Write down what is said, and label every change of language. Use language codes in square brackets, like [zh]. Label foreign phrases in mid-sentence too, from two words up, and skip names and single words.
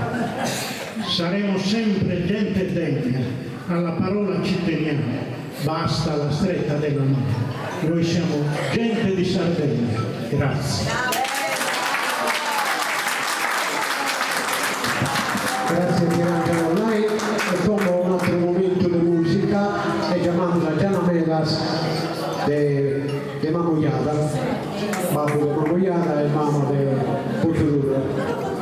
[it] Saremo sempre gente degna, alla parola ci teniamo, basta la stretta della mano. Noi siamo gente di Sardegna. Grazie. Grazie Pierangelo a lei, e como un altro momento di musica e chiamando la Gianna Melas de Mamoiada, [sc] babbo de Mamoiada e mamma de Pucciolura.